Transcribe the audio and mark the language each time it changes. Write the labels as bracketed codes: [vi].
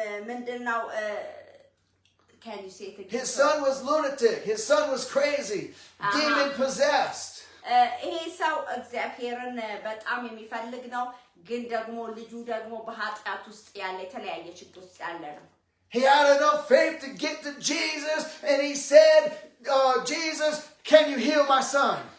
[am] ምንድነው [en] can you say it again? His son was lunatic. His son was crazy. Demon possessed. [am] ይሄ ሰው እግዚአብሔርን በጣም የሚፈልግ ነው ግን ደግሞ ልጁ ደግሞ በኃጢአት ውስጥ ያለ የተለያየ ችግር ውስጥ ያለ ነው። [en] He had enough faith to get to Jesus and he said, Jesus, can you heal my son?